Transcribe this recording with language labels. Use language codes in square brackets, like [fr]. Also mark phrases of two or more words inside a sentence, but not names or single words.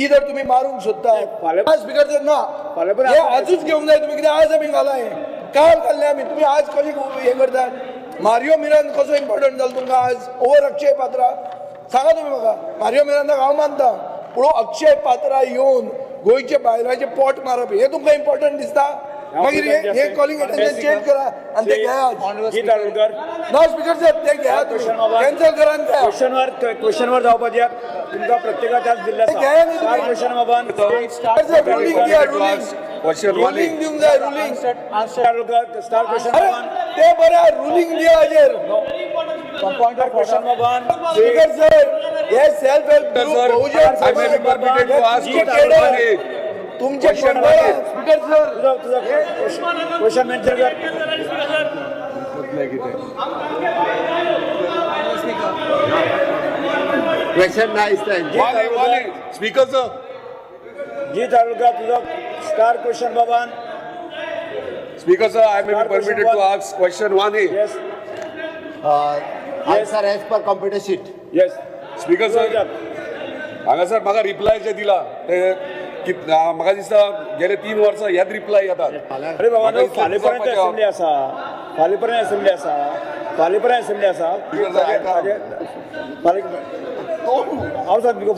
[kok] जर तुम्ही मारूंक सोदता [en] Speaker sir [kok] ना हे आजूच घेवंक जाय तुम्ही कित्याक आज आमी घाला हे काल घाल्ले आमी तुम्ही आज कशी हे करतात मारियो मिरान कसो इम्पॉर्टंट जालो तुमकां आज ओवर अक्षय पात्रा सांगा तुम्ही म्हाका मारियो मिरानाक हांव मानता पूण अक्षय पात्रा येवन गोंयचे बायलांचे पोट मारप हे तुमकां इम्पॉर्टंट दिसता मागीर हे [en] calling attention change [kok] करा आणि ते घ्या जी तालुकर ना [en] Speaker sir [kok] ते घ्या कॅन्सल करा आणि घ्या क्वेश्चनवर जावपाक दियात तुमकां प्रत्येकाच्याच दिल्ले घ्या न्ही तुम्ही. क्वेश्चन बाबान रुलिंग दिया रुलिंग दिवंक जाय रुलिंग [en] Talukar star question [kok] अरे बाबान ते बरें रुलिंग दिया हाजेर [en] pointer question बाबान Speaker sir [kok] हे [en] self help group [kok] बहुजन तुमचे [en] Speaker sir [kok] तुझा [en] question mention [kok] कर [mr] क्वेश्चन नाही [en] Speaker sir [kok] जी तालुका तुझा [en] star question [kok] बाबान [en] Speaker sir I may be permitted to ask question 1A. Yes Answer as per computer sheet Yes Speaker sir [kok] हांगासर म्हाका रिप्लाय जे दिला ते म्हाका दिसता गेले 3 वर्सां ह्याच रिप्लाय येतात. अरे बाबा न्हू फाल्यां पर्यंत असेंब्ली आसा फाल्यां पर्यंत असेंब्ली आसा फाल्यां पर्यंत असेंब्ली आसा हांव सांग तुका